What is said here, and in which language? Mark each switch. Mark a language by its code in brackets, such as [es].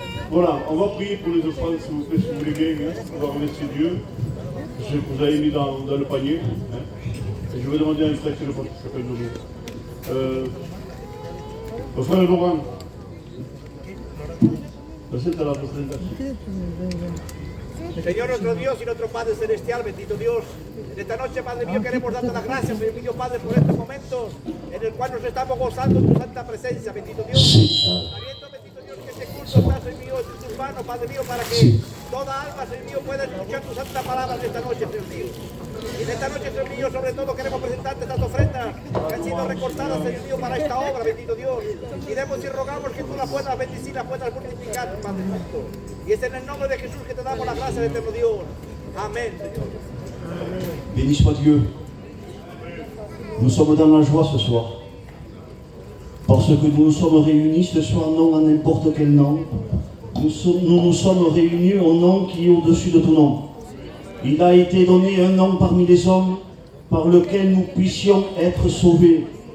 [fr] Voilà, on va prier pour les offrandes, s'il vous plaît, si vous voulez bien. Hein. On va remercier Dieu. Ce que vous avez mis dans le panier. Hein. Et je vais demander à un frère qui s'appelle Dodo. Au frère Laurent. [es] Presenta la presentación. Señor nuestro Dios y nuestro Padre Celestial, bendito Dios, en esta noche, Padre mío, queremos darte las gracias, Señor mío, Padre, por estos momentos en el cual nos estamos gozando en tu santa presencia, bendito Dios. Sabiendo, bendito Dios, que este culto está, Señor mío, en tus manos, Padre mío, para que toda alma, Señor mío, pueda escuchar tu santa palabra en esta noche, Señor mío. Y en esta noche, Señor mío, sobre todo queremos presentarte estas ofrendas que han sido recortadas, Señor mío, para esta obra, bendito Dios. Y demos y rogamos que tú las puedas bendecir, las puedas multiplicar, Padre Santo. Y es en el nombre de Jesús que te damos las gracias, eterno Dios. Amén, Señor. [fr] Béni soit Dieu. Nous sommes dans la joie ce soir. Parce que nous nous sommes réunis ce soir non à n'importe quel nom. Nous nous sommes réunis au nom qui est au-dessus de tout nom. Il a été donné un nom parmi les hommes par lequel nous puissions être sauvés.